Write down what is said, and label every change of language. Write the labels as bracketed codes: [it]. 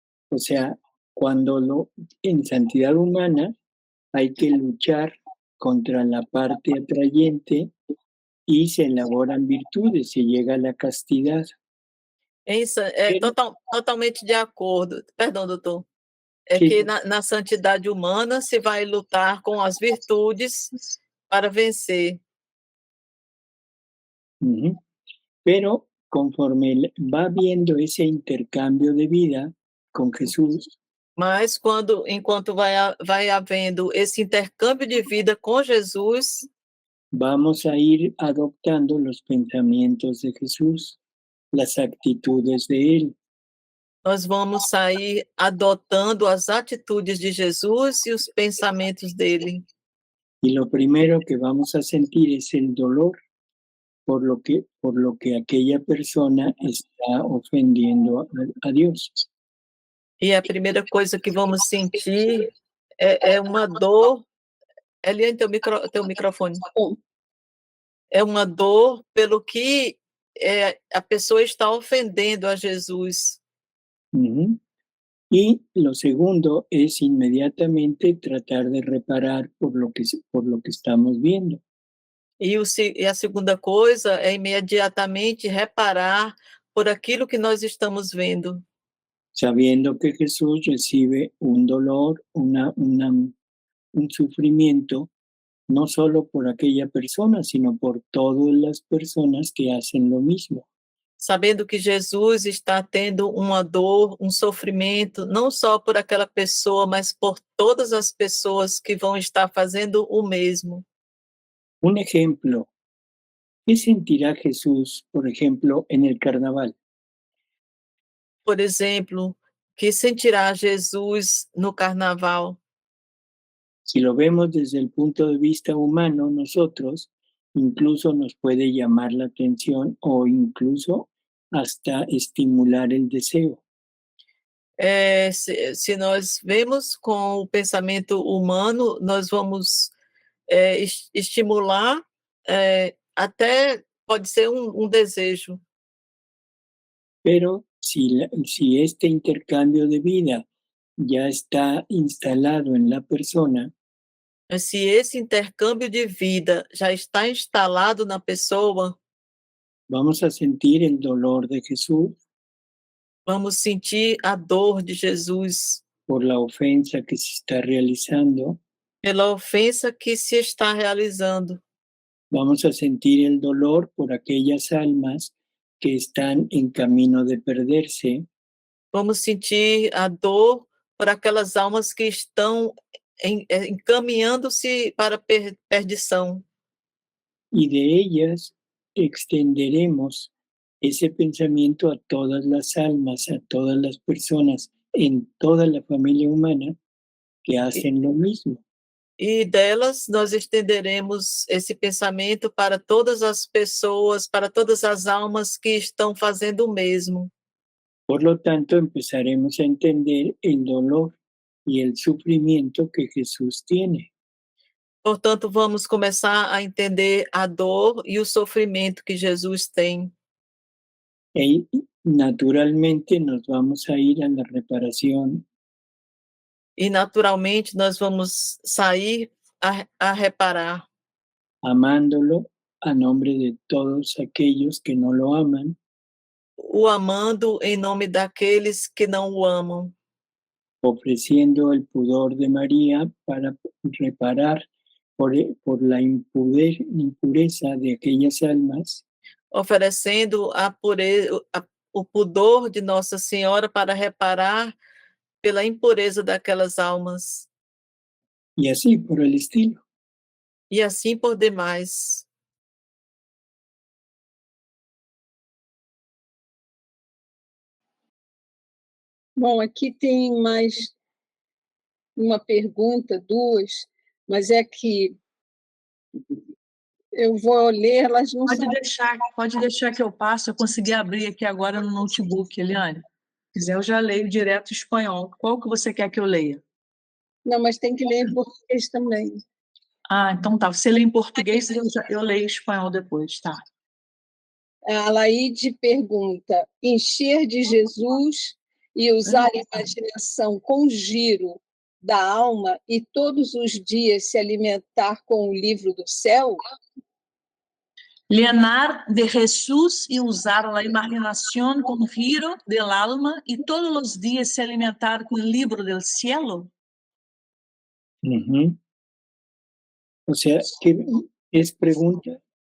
[es] O sea, en santidad humana hay que luchar contra la parte atrayente y se elaboran virtudes, se llega a la castidad. [pt] Isso totalmente de acordo. Perdão, doutor. Sim. Que na santidade humana se vai lutar com as virtudes para vencer. Uh-huh. [es] Pero conforme va viendo ese intercambio de vida con Jesús, [pt] mas enquanto vai havendo esse intercâmbio de vida com Jesus, [es] vamos a ir adoptando los pensamientos de Jesús, las actitudes de Él. [pt] Nós vamos sair adotando as atitudes de Jesus e os pensamentos dele. [es] Y lo primero que vamos a sentir es el dolor por lo que aquella persona está ofendiendo a Dios. [pt] E a primeira coisa que vamos sentir é uma dor. Eliane, teu microfone. É uma dor pelo que a pessoa está ofendendo a Jesus. Ujú. [es] Y lo segundo es inmediatamente tratar de reparar por lo que estamos viendo. [pt] E a segunda coisa é imediatamente reparar por aquilo que nós estamos vendo, [es] Sabiendo que Jesús recibe un dolor, un sufrimiento, no solo por aquella persona, sino por todas las personas que hacen lo mismo. [pt] sabendo que Jesus está tendo uma dor, um sofrimento, não só por aquela pessoa, mas por todas as pessoas que vão estar fazendo o mesmo. [es] Un ejemplo, ¿qué sentirá Jesús, por ejemplo, en el carnaval? [pt] Por exemplo, que sentirá Jesus no carnaval? [es] Si lo vemos desde el punto de vista humano, nosotros, incluso nos puede llamar la atención o incluso hasta estimular el deseo. [pt] Se nós vemos com o pensamento humano, nós vamos estimular, até pode ser um desejo. [es] Pero si este intercambio de vida ya está instalado en la persona, [pt] Mas se esse intercâmbio de vida já está instalado na pessoa, [es] vamos a sentir el dolor de Jesús [pt] vamos sentir a dor de Jesus [es] por la ofensa que se está realizando, [pt] pela ofensa que se está realizando. [es] vamos a sentir el dolor por aquellas almas que están en camino de perderse, [pt] Vamos sentir a dor por aquelas almas que estão encaminhando-se para a perdição. [es] y de ellas extenderemos ese pensamiento a todas las almas, a todas las personas en toda la familia humana que hacen lo mismo. [pt] E delas nós estenderemos esse pensamento para todas as pessoas, para todas as almas que estão fazendo o mesmo. [es] Por lo tanto, empezaremos a entender el dolor y el sufrimiento que Jesús tiene. [pt] Portanto, vamos começar a entender a dor e o sofrimento que Jesus tem. [es] Y naturalmente nos vamos a ir a la reparación, [pt] E naturalmente nós vamos sair a reparar, [es] amándolo a nombre de todos aquellos que no lo aman, [pt] o amando em nome daqueles que não o amam, [es] ofreciendo el pudor de María para reparar por la impureza de aquellas almas, [pt] oferecendo o pudor de Nossa Senhora para reparar pela impureza daquelas almas, [es] y así por el estilo. [pt] e assim por demais. Bom, aqui tem mais uma pergunta, duas, mas é que eu vou ler, elas não são... Pode deixar que eu passo, eu consegui abrir aqui agora no notebook, Eliane. Se quiser, eu já leio direto em espanhol. Qual que você quer que eu leia? Não, mas tem que ler em português também. Ah, então tá. Você lê em português e eu leio em espanhol depois, tá? A Laide pergunta: encher de Jesus e usar a imaginação com giro da alma e todos os dias se alimentar com o livro do céu? [es] Llenar de Jesús y usar la imaginación con giro del alma y todos los días se alimentar con el libro del cielo. Uh-huh. O sea, ¿qué es pregunta?